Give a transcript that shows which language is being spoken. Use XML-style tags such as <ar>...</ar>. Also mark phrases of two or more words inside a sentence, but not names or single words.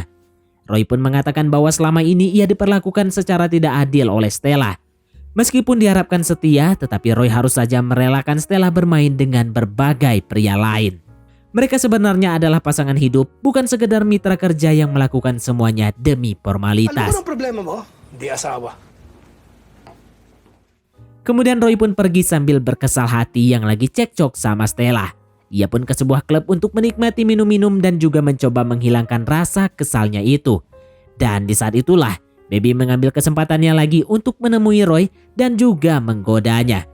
<id>Roy pun mengatakan bahwa selama ini ia diperlakukan secara tidak adil oleh Stella. Meskipun diharapkan setia, tetapi Roy harus saja merelakan Stella bermain dengan berbagai pria lain. Mereka sebenarnya adalah pasangan hidup, bukan sekedar mitra kerja yang melakukan semuanya demi formalitas.</id> <tl>Ano ba ang problema mo? Di asawa.</tl> <id>Kemudian Roy pun pergi sambil berkesal hati yang lagi cekcok sama Stella. Ia pun ke sebuah klub untuk menikmati minum-minum dan juga mencoba menghilangkan rasa kesalnya itu. Dan di saat itulah, Baby mengambil kesempatannya lagi untuk menemui Roy dan juga menggodanya.</id>